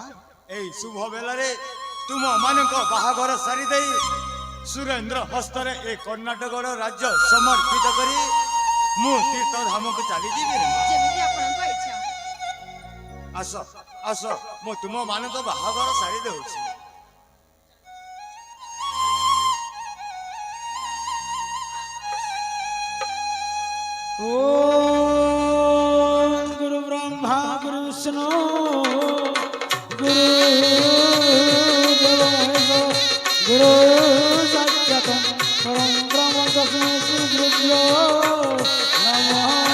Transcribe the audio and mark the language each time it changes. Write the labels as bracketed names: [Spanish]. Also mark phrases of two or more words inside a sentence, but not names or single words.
[Odia] ଏଇ ଶୁଭ ବେଲାରେ ତୁମ ମାନଙ୍କ ବାହାଘର ସାରି ଦେଇ ସୁରେନ୍ଦ୍ର ହସ୍ତରେ ଏ କର୍ଣ୍ଣାଟକର ରାଜ୍ୟ ସମର୍ପିତ କରି ମୁଁ ତୀର୍ଥ ଧାମକୁ ଚାଲିଯିବି ରେ ମା। ଯେମିତି ଆପଣଙ୍କ ଇଚ୍ଛା ଆସ ଆସ ମୁଁ ତୁମ ମାନଙ୍କ ବାହାଘର ସାରି ଦେଉଛି [Sanskrit] ओम गुरु ब्रह्मा गुरु विष्णु गुरु देव गुरु साक्षात् परम ब्रह्म तस्मै श्री गुरुभ्यो नमः